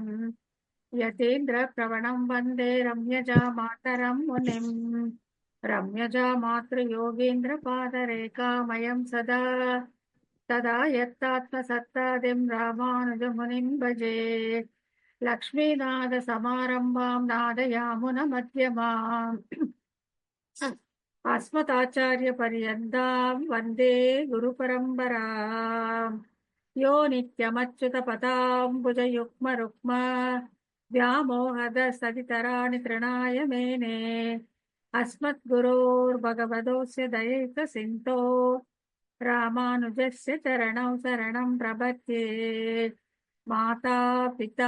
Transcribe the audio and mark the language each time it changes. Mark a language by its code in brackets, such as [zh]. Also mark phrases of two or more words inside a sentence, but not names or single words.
[sa] यतीन्द्र प्रवणम् वन्दे रम्यजा मातरम् मुनिम् रम्यजा मातृ योगीन्द्र पादरेखामयम् सदा तथा यत्तात्म सत्तादिम् रामानुज मुनिम् भजे लक्ष्मीनाथ समारम्भाम् नाथयामुन मध्यमाम् अस्मदाचार्य पर्यन्तां वन्दे गुरुपरम्पराम् यो नित्यमच्युत पदाम्बुजयुग्म व्यामोहद सदितराणि तृणाय मेने अस्मद्गुरोर्भगवतोऽस्य दयैकसिन्धो रामानुजस्य चरणौ शरणं प्रपद्ये माता पिता